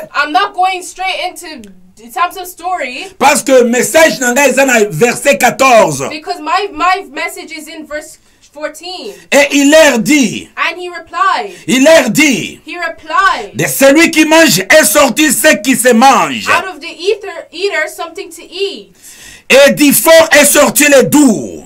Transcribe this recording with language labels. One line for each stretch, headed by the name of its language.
English: I'm not going straight into Samson's story
French: Parce que message
Lingala: nanga eza na
French: verset 14.
English: because my message is in verse 14.
French: Et il leur dit,
English: And he replied,
French: de celui qui mange est sorti ce qui se mange.
English: out of the eater something to eat,
French: Et du fort est sorti le doux.